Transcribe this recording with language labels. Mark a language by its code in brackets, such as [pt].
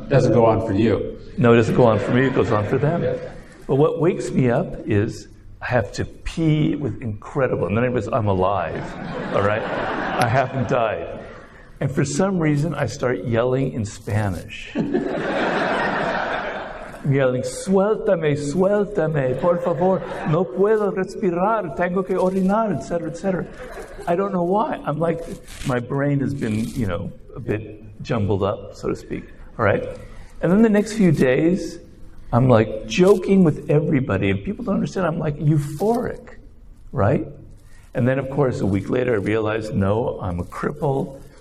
[en] It doesn't go on for you. No, it doesn't go on for me, it goes on for them. But what wakes me up is I have to pee with incredible, and then it was, I'm alive, all right? I haven't died. And for some reason, I start yelling in Spanish. I'm yelling, [es] suéltame, suéltame, por favor, no puedo respirar, tengo que orinar, etc., etc. [en] I don't know why. I'm like, my brain has been, a bit jumbled up, so to speak, all right? And then the next few days, I'm like joking with everybody, and people don't understand. I'm like euphoric, right? And then, of course, a week later, I realized, no, I'm a cripple.